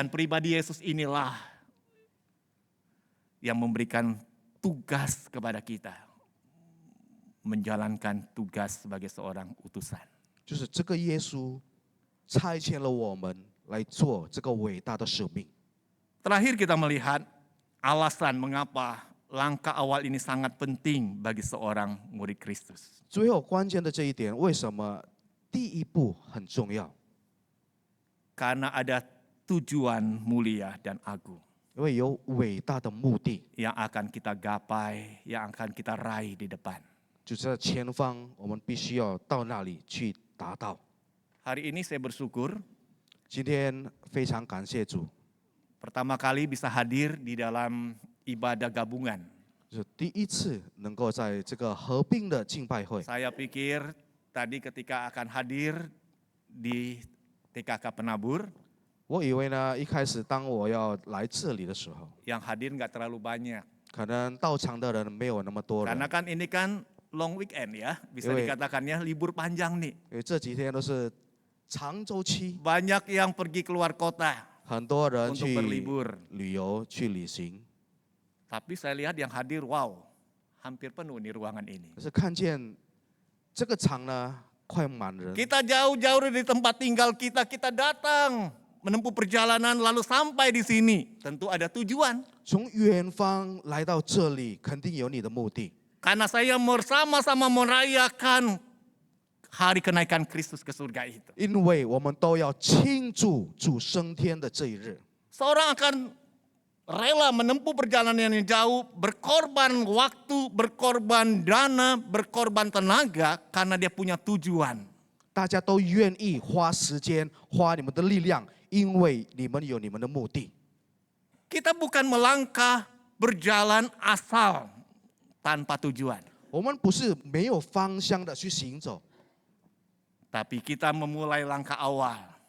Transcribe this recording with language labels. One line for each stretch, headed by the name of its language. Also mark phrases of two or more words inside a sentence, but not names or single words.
Indonesian: Dan pribadi Yesus inilah yang memberikan tugas kepada kita. Menjalankan tugas sebagai seorang utusan.
Chinese: 就是这个耶稣差遣了我们来做这个伟大的使命。
Indonesian: Terakhir kita melihat alasan mengapa langkah awal ini sangat penting bagi seorang murid Kristus.
Chinese: 最后关键的这一点，为什么第一步很重要？
Indonesian: Karena ada tujuan mulia dan agung
Chinese: 因为有伟大的目的，
Indonesian: yang akan kita gapai, yang akan kita raih di depan.
Chinese: 就在前方，我们必须要到那里去达到。
Indonesian: Hari ini saya bersyukur
Chinese: 今天非常感谢主，
Indonesian: pertama kali bisa hadir di dalam ibadah gabungan.
Chinese: 就是第一次能够在这个合并的敬拜会。
Indonesian: Saya pikir tadi ketika akan hadir di TKK Penabur,
Chinese: 我以为呢，一开始当我要来这里的时候，
Indonesian: yang hadir nggak terlalu banyak.
Chinese: 可能到场的人没有那么多人，
Indonesian: Karena kan ini kan
English: long weekend
Indonesian: ya, bisa Yoi. dikatakannya libur panjang nih.
Chinese: 因为这几天都是长周期，
Indonesian: Banyak yang pergi keluar kota
Chinese: 很多人
Indonesian: untuk
Chinese: 去
Indonesian: berlibur.
Chinese: 旅游、去旅行。
Indonesian: Tapi saya lihat yang hadir, wow, hampir penuh nih ruangan ini.
Chinese: 可是看见这个场呢，快满人。
Indonesian: Kita jauh-jauh dari tempat tinggal kita, kita datang menempuh perjalanan lalu sampai di sini, tentu ada tujuan.
Chinese: 从远方来到这里，肯定有你的目的。
Indonesian: Karena saya bersama-sama merayakan hari kenaikan Kristus ke surga itu.
Chinese: 因为我们都要庆祝主升天的这一日。
Indonesian: Seorang akan rela menempuh perjalanan yang jauh, berkorban waktu, berkorban dana, berkorban tenaga karena dia punya tujuan.
Chinese: 大家都愿意花时间、花你们的力量，因为你们有你们的目的。
Indonesian: Kita bukan melangkah berjalan asal tanpa tujuan.
Chinese: 我们不是没有方向的去行走，
Indonesian: Tapi kita memulai langkah awal.